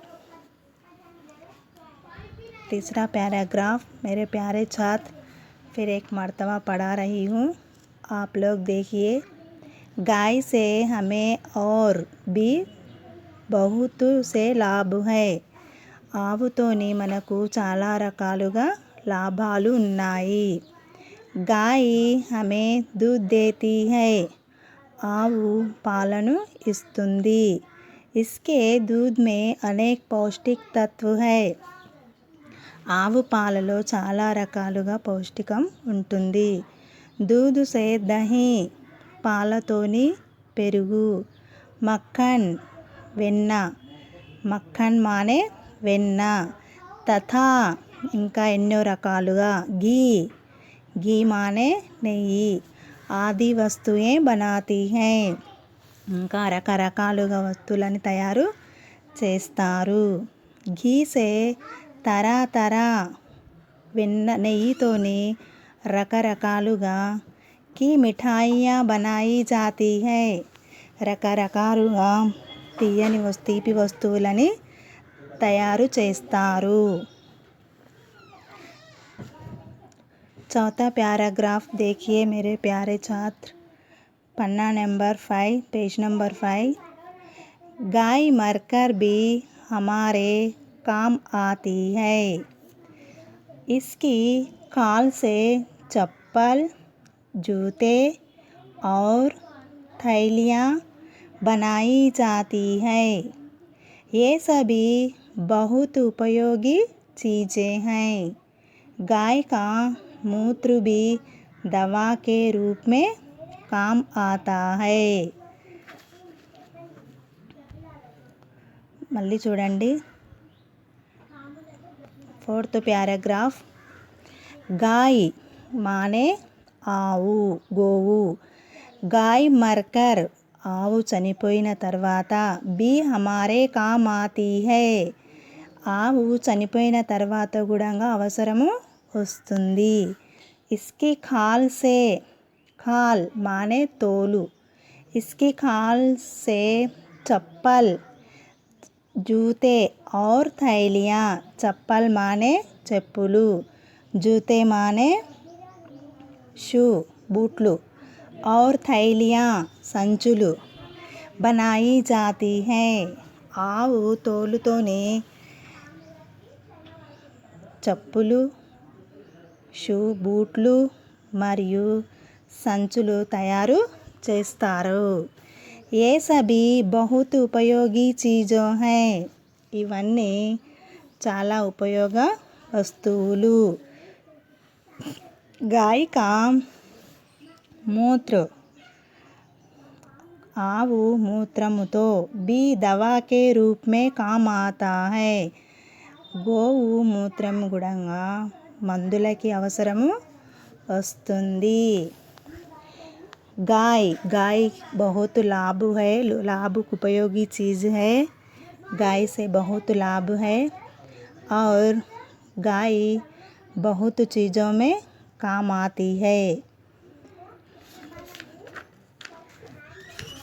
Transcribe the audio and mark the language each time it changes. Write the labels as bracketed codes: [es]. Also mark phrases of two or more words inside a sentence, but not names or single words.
[hi] तीसरा पैराग्राफ मेरे प्यारे छात्र फिर एक मर्तबा पढ़ा रही हूँ। आप लोग देखिए। गाय से हमें और भी बहुत से లాభ है। [te] ఆవుతోని మనకు చాలా రకాలుగా లాభాలు ఉన్నాయి। [hi] गाय हमें दूध देती है। [te] ఆవు పాలను ఇస్తుంది। [hi] इसके दूध में अनेक पौष्टिक तत्व है। [te] ఆవు పాలలో చాలా రకాలుగా పౌష్టికం ఉంటుంది। [hi] दूध से दही, [te] పాలతోని పెరుగు, మక్కన్ వెన్న, మక్కన్ మానే వెన్న, తథా ఇంకా ఎన్నో రకాలుగా [hi] घी, घी [te] మానే నెయ్యి ఆది వస్తువులే [hi] बनाती हैं। [te] ఇంకా రకరకాలుగా వస్తువులను తయారు చేస్తారు। [hi] घी से तरह तरह [te] వెన్న నెయ్యితోని రకరకాలుగా [hi] की मिठाइयाँ बनाई जाती है। [te] రకరకాలుగా తీపి వస్తువులని తయారు చేస్తారు। [hi] चौथा पैराग्राफ देखिए मेरे प्यारे छात्र। पन्ना नंबर 5 पेज नंबर 5। गाय मरकर भी हमारे काम आती है। इसकी खाल से चप्पल, जूते और थैलियाँ बनाई जाती है। ये सभी बहुत उपयोगी चीज़ें हैं। गाय का मूत्र भी दवा के रूप में काम आता है। [te] మళ్ళీ చూడండి। [hi] 4th पैराग्राफ। गाय माने [te] ఆవు, గోవు। [hi] गाय मरकर [te] ఆవు చనిపోయిన తర్వాత [hi] भी हमारे काम आती है। [te] ఆవు చనిపోయిన తర్వాత కూడా అవసరము వస్తుంది। [hi] इसकी खाल से, खाल माने तोलु। इसकी खाल से चप्पल, जूते और थैलियाँ, चप्पल माने చెప్పులు, जूते माने शू बूटలు, और थैलियाँ సంచులు बनाई जाती हैं। [te] ఆవు తోలుతోని చెప్పులు, షూ బూట్లు మరియు సంచులు తయారు చేస్తారు। [hi] ये सभी बहुत उपयोगी चीज़ों हैं। [te] ఇవన్నీ చాలా ఉపయోగ వస్తువులు। [hi] गाय का मूत्र, [te] ఆవు మూత్రముతో [hi] भी दवा के रूप में काम आता है। [te] గోవు మూత్రం కూడా మందులకి అవసరము వస్తుంది। [hi] गाय, गाय बहुत लाभ है, लाभ उपयोगी चीज़ है। गाय से बहुत लाभ है और गाय बहुत चीज़ों में काम आती है।